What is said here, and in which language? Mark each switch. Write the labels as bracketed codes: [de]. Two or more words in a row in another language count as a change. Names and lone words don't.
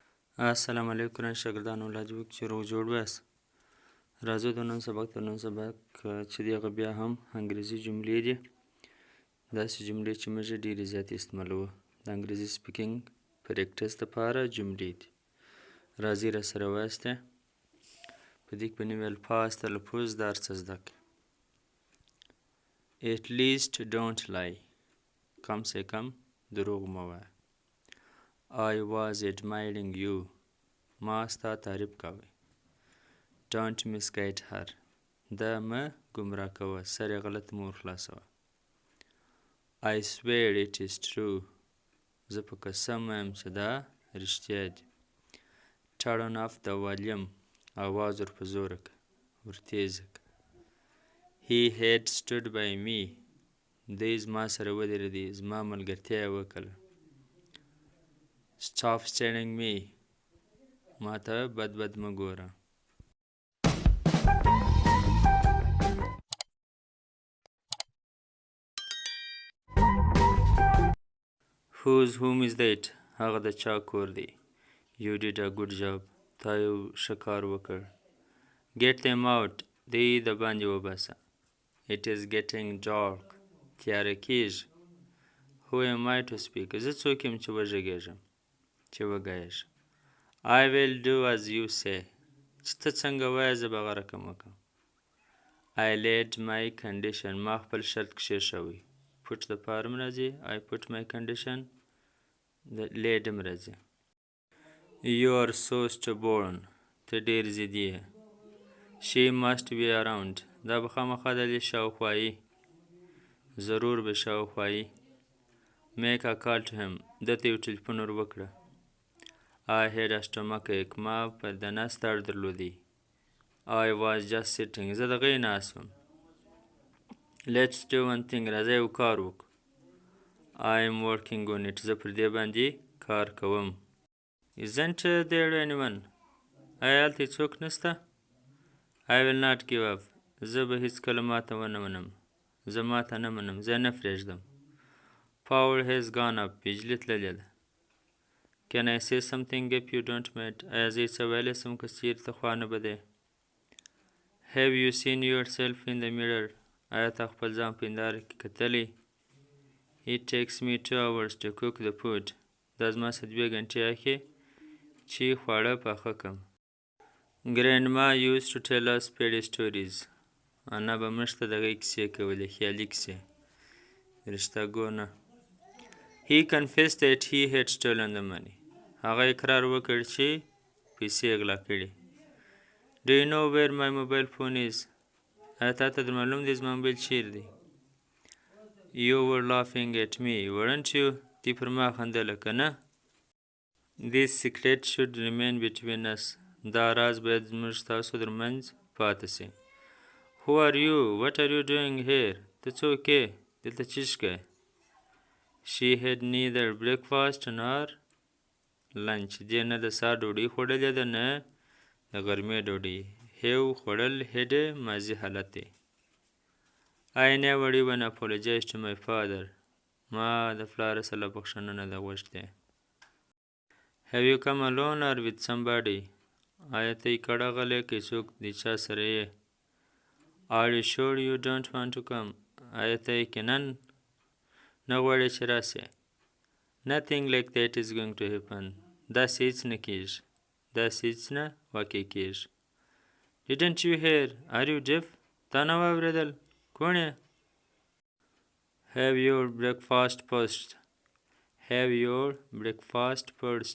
[ps] السلام علیکم شاګردانو لاجوک چې روغ جوړ ویاست. راځو د نن سبق چې دی هغه بیا هم انګریزي جملې دي. داسې جملې چې موږ ډېرې زیاتې استعمالوو. د انګریزي [en] speaking practice [ps] دپاره جملې دي. راځئ راسره ووایاستئ. په دې کې به نوي الفاظ تلفظ دا هر څه زده کړئ. [en] At least don't lie. [ur] کم سے کم [ps] دروغ مه وایه. [en] I was admiring you. [ps] ما ستا تعریف کاوه. [en] Don't misguide her. [ps] دا مه ګمراه کوه. سر یې غلط مه ورخلاصوه. [en] I swear it is true. [ps] زه په قسم وایم چې دا رښتیا دي. [en] Turn off the volume. [ps] آواز ور په زوره که. ور تیزه که. [en] He had stood by me. [ps] دی زما سره ودرېدی. زما ملګرتیا یې وکړه. [en] Stop staring me. [ps] ما ته بد مه ګوره. [en] Whose home is that? [ps] هغه د چا کور دی. [en] You did a good job. [ps] تا یو ښه کار وکړ. [en] Get them out. [ps] دی د باندې وباسه. [en] It is getting dark. [ps] تیاره کېږي. [en] Who am I to speak? [ps] زه څوک یم چې وغږېږم. چې وږایږم. [en] I will do as you say. [ps] چې ته څنګه وایې زه به هغه رقم وکړم. [en] I laid my condition. [ps] ما خپل شرط کښېښوی. Put دپاره هم راځي. [en] I put my condition. [ps] د laid هم راځي. [en] You are so stubborn. [ps] ته ډېر ضدي یې. [en] She must be around. [ps] دا به خامخا د دې شاوخوا یي. ضرور به شاوخوا یي. [en] Make a call to him. [ps] ده ته یو ټلیفون ور وکړه. [en] I had a stomachache. [ps] ما په د نس درد درلودی. [en] I was just sitting. [ps] زه د هغې ناست وم. [en] Let's do one thing. [ps] راځه یو کار وکړو. [en] I am working on it. [ps] زه پر دې باندې کار کوم. [en] Isn't there anyone? [ps] آیا هلته څوک نشته؟ [en] I will not give up. [ps] زه به هیڅکله ماته ونه منم. زه ماته نه منم. زه نه پرېږدم. [en] Power has gone up. [ps] بجلي تللې ده. [en] Can I say something if you don't mind? [ps] آیا زه څه ویلی شم که چېرې ته خوا نه به دی؟ [en] Have you seen yourself in the mirror? [ps] آیا تا خپل ځان په هنداره کې کتلی؟ [en] It takes me 2 hours to cook the food. [ps] دا زما څه 2 ګنټې اخلي چې خواړه پاخه کړم. [en] Grandma used to tell us fairy stories. [ps] انا به موږ ته د هغې کیسې کولې. خیالي کیسې. رښتاګو نه. [en] He confessed that he had stolen the money. [ps] هغه اقرار وکړ چې پیسې یې غلا کړي. [en] Do you know where my mobile phone is? [ps] آیا تا ته در معلوم دی زما موبایل چیرې دی؟ [en] You were laughing at me, weren't you? [ps] تی پر ما خندله که نه؟ [en] This secret should remain between us. [ps] دا راز باید زموږ ستاسو ترمنځ پاتې شي. [en] Who are you? What are you doing here? [ps] ته څوک یې؟ دلته څه کوې؟ [en] She had neither breakfast nor lunch. [ps] دې نه د سهار ډوډۍ خوړلې ده نه د غرمې ډوډۍ. have خوړل had ماضي حالت دی. [en] I never even apologized to my father. [ps] ما د پلار سره بخښنه نه ده غوښتې. [en] Have you come alone or with somebody? [ps] آیا ته یې کډه غلی که څوک د چا سره یې؟ [en] Are you sure you don't want to come? [ps] آیا ته یقینا نه غواړې چې راسې؟ [en] Nothing like that is going to happen. [ps] داسې هیڅ نه کېږي. داسې هیڅ نه واقع کېږي. [en] Didn't you hear? Are you deaf? [ps] تا نه واورېدل؟ کوڼ یې؟ [en] Have your breakfast first. Have your breakfast first.